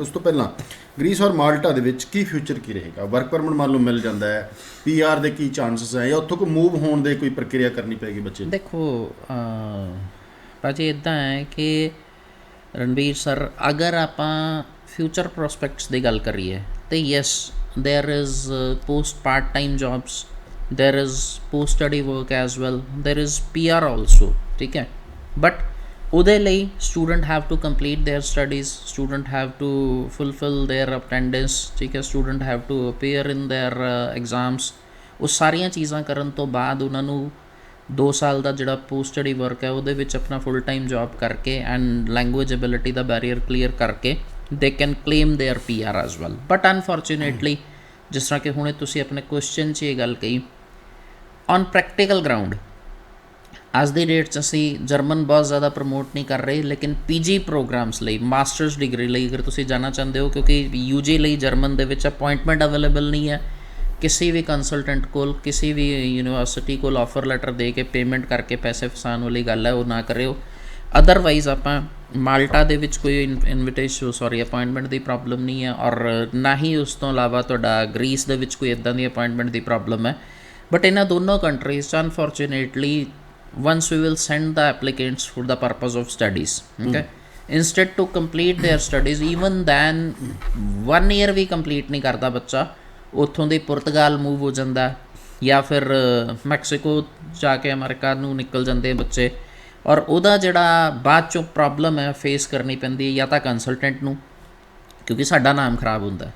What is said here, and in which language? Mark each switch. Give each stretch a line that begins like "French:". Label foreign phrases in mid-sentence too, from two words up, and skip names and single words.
Punjabi: ਉਸ ਤੋਂ ਪਹਿਲਾਂ ਗ੍ਰੀਸ ਔਰ ਮਾਲਟਾ ਦੇ ਵਿੱਚ ਕੀ ਫਿਊਚਰ ਕੀ ਰਹੇਗਾ? ਵਰਕ ਪਰਮਿਟ ਮੰਨ ਲਓ ਮਿਲ ਜਾਂਦਾ ਹੈ, PR ਦੇ ਕੀ ਚਾਂਸਸ ਹੈ, ਜਾਂ ਉੱਥੋਂ ਕੋਈ ਮੂਵ ਹੋਣ ਦੇ ਕੋਈ ਪ੍ਰਕਿਰਿਆ ਕਰਨੀ ਪਏਗੀ ਬੱਚੇ ਨੂੰ? ਦੇਖੋ ਭਾਜੀ ਇੱਦਾਂ ਹੈ ਕਿ ਰਣਬੀਰ ਸਰ, ਅਗਰ ਆਪਾਂ ਫਿਊਚਰ ਪ੍ਰੋਸਪੈਕਟਸ ਦੀ ਗੱਲ ਕਰੀਏ ਤਾਂ ਯੈਸ
English: there is post part-time jobs, there is post-study work as well, there is PR also,
Punjabi: ਠੀਕ ਹੈ। ਬਟ ਉਹਦੇ ਲਈ
English: student have to complete their studies, student have to fulfil their attendance,
Punjabi: ਠੀਕ ਹੈ,
English: student have to appear in their exams.
Punjabi: ਉਹ ਸਾਰੀਆਂ ਚੀਜ਼ਾਂ ਕਰਨ ਤੋਂ ਬਾਅਦ ਉਹਨਾਂ ਨੂੰ 2 ਸਾਲ ਦਾ ਜਿਹੜਾ
English: post study work
Punjabi: ਹੈ ਉਹਦੇ ਵਿੱਚ ਆਪਣਾ
English: full time job
Punjabi: ਕਰਕੇ ਐਂਡ
English: language ability
Punjabi: ਦਾ ਬੈਰੀਅਰ ਕਲੀਅਰ ਕਰਕੇ
English: they can claim their PR as well. But unfortunately,
Punjabi: ਜਿਸ ਤਰ੍ਹਾਂ ਕਿ ਹੁਣੇ ਤੁਸੀਂ ਆਪਣੇ ਕੁਐਸਚਨ 'ਚ ਇਹ ਗੱਲ ਕਹੀ,
English: on practical ground
Punjabi: ਅੱਜ ਦੀ ਡੇਟ 'ਚ ਅਸੀਂ ਜਰਮਨ ਬਹੁਤ ਜ਼ਿਆਦਾ ਪ੍ਰਮੋਟ ਨਹੀਂ ਕਰ ਰਹੇ, ਲੇਕਿਨ
English: PG programs
Punjabi: ਲਈ,
English: masters degree
Punjabi: ਲਈ ਅਗਰ ਤੁਸੀਂ ਜਾਣਾ ਚਾਹੁੰਦੇ ਹੋ, ਕਿਉਂਕਿ UG ਲਈ ਜਰਮਨ ਦੇ ਵਿੱਚ ਅਪੁਆਇੰਟਮੈਂਟ ਅਵੇਲੇਬਲ ਨਹੀਂ ਹੈ, ਕਿਸੇ ਵੀ ਕੰਸਲਟੈਂਟ ਕੋਲ, ਕਿਸੇ ਵੀ ਯੂਨੀਵਰਸਿਟੀ ਕੋਲ
English: offer letter
Punjabi: ਦੇ ਕੇ ਪੇਮੈਂਟ ਕਰਕੇ ਪੈਸੇ ਫਸਾਉਣ ਵਾਲੀ ਗੱਲ ਹੈ, ਉਹ ਨਾ ਕਰਿਓ। ਅਦਰਵਾਈਜ਼ ਆਪਾਂ ਮਾਲਟਾ ਦੇ ਵਿੱਚ ਕੋਈ ਅਪੁਆਇੰਟਮੈਂਟ ਦੀ ਪ੍ਰੋਬਲਮ ਨਹੀਂ ਹੈ, ਔਰ ਨਾ ਹੀ ਉਸ ਤੋਂ ਇਲਾਵਾ ਤੁਹਾਡਾ ਗ੍ਰੀਸ ਦੇ ਵਿੱਚ ਕੋਈ ਇੱਦਾਂ ਦੀ ਅਪੁਆਇੰਟਮੈਂਟ ਦੀ ਪ੍ਰੋਬਲਮ ਹੈ। ਬਟ ਇਹਨਾਂ ਦੋਨੋਂ ਕੰਟਰੀਜ਼ 'ਚ ਅਨਫੋਰਚੂਨੇਟਲੀ
English: once we will send the applicants for the purpose of studies, okay, instead to complete their studies, even then 1 year
Punjabi: ਵੀ ਕੰਪਲੀਟ ਨਹੀਂ ਕਰਦਾ ਬੱਚਾ, ਉੱਥੋਂ ਦੀ ਪੁਰਤਗਾਲ ਮੂਵ ਹੋ ਜਾਂਦਾ ਜਾਂ ਫਿਰ ਮੈਕਸੀਕੋ ਜਾ ਕੇ ਅਮਰੀਕਾ ਨੂੰ ਨਿਕਲ ਜਾਂਦੇ ਬੱਚੇ, ਔਰ ਉਹਦਾ ਜਿਹੜਾ ਬਾਅਦ 'ਚੋਂ ਪ੍ਰੋਬਲਮ ਹੈ ਫੇਸ ਕਰਨੀ ਪੈਂਦੀ ਹੈ ਜਾਂ ਤਾਂ ਕੰਸਲਟੈਂਟ ਨੂੰ, ਕਿਉਂਕਿ ਸਾਡਾ ਨਾਮ ਖਰਾਬ ਹੁੰਦਾ।